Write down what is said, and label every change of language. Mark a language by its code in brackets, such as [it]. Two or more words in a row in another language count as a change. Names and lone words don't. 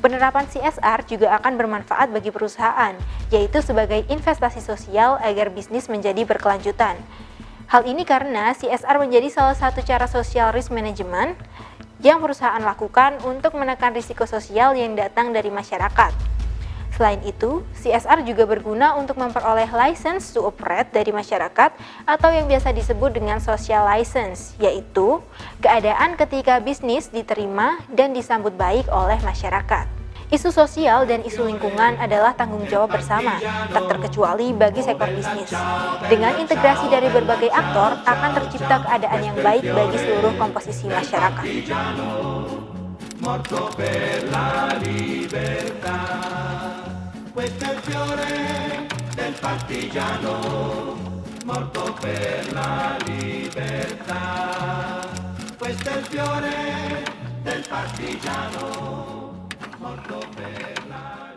[id] Penerapan CSR juga akan bermanfaat bagi perusahaan, yaitu sebagai investasi sosial agar bisnis menjadi berkelanjutan. Hal ini karena CSR menjadi salah satu cara [en] social risk management [id] yang perusahaan lakukan untuk menekan risiko sosial yang datang dari masyarakat. Selain itu, CSR juga berguna untuk memperoleh [en] license to operate [id] dari masyarakat atau yang biasa disebut dengan [en] social license, [id] yaitu keadaan ketika bisnis diterima dan disambut baik oleh masyarakat. Isu sosial dan isu lingkungan adalah tanggung jawab bersama, tak terkecuali bagi sektor bisnis. Dengan integrasi dari berbagai aktor, akan tercipta keadaan yang baik bagi seluruh komposisi masyarakat. [it] Morto per la libertà. Questo è il fiore del partigiano, morto per la libertà. Questo è il fiore del partigiano, morto per la libertà.